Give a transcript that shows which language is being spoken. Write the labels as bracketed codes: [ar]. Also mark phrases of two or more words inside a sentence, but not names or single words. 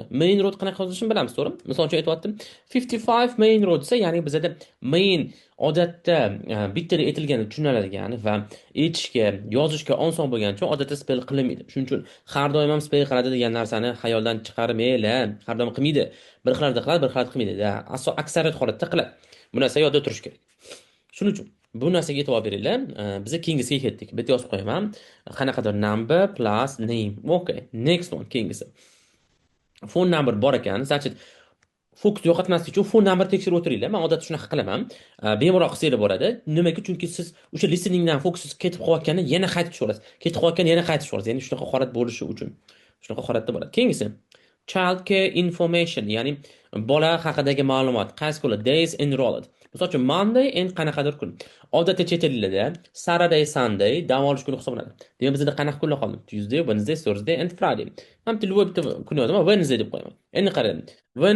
[en] Main road [uz] qanaqa yozilishini bilamiz, to'g'rimi? Misol uchun aytayotdim, 55 [en] main road [uz] desa, ya'ni bizda main odatda bittada aytilgani tushuniladigan va eshitishga, yozishga oson bo'lgani uchun odatda spell qilinmaydi. Shuning uchun har doim ham spell qiladi degan narsani xayoldan chiqarmaylar. Har doim qilmaydi. Bir xillarda qiladi, bir xillarda qilmaydi. Aksariyat holatda qiladi. Bu narsa yodda turish kerak. Shuning uchun bu narsaga e'tibor beringlar. Biz keyingisiga ketdik. Bitta yozib qo'yaman. Qanaqadir [en] number plus name. Okay, next one keyingisi. Phone number [uz] bor ekan. Значит, fokus yo'qotmaslik uchun [en] phone number [uz] tekshirib o'tiringlar. Men odatda shunaqa qilaman. Bemalol qilsanglar bo'ladi. Nimaga? Chunki siz o'sha listeningdan fokusingiz ketib qolayotganda yana qaytib tushasiz. Ketib qolayotganda yana qaytib tushasiz. Ya'ni shunaqa holat bo'lishi uchun. Shunaqa holatda bo'ladi. Keyingisi [en] child care information, [uz] ya'ni bola haqidagi ma'lumot. Qaysi kuni [en] days enrolled. [uz] Misol uchun Monday and qanaqadir kun. Odatda chet ellarda Saturday, Sunday dam olish kuni hisoblanadi. Demak bizda qanaqa kunlar qoldi? [en] Tuesday, Wednesday, Thursday and Friday. [uz] Ham tilvoy bitta kun yozaman, Wednesday deb qo'yaman. Endi qarang.